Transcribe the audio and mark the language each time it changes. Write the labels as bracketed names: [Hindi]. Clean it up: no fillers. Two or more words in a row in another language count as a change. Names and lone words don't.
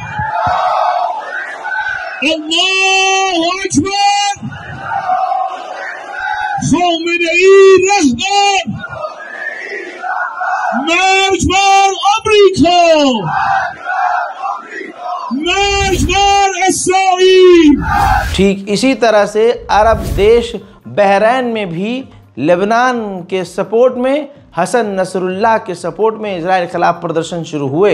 [Arabic] الله أكبر [Persian] خامنه‌ای رهبر مرگ بر آمریکا مرگ بر اسرائیل। [Hindi] ठीक इसी तरह से अरब देश बहरैन में भी लेबनान के सपोर्ट में, हसन नसरुल्लाह के सपोर्ट में इजराइल के खिलाफ प्रदर्शन शुरू हुए।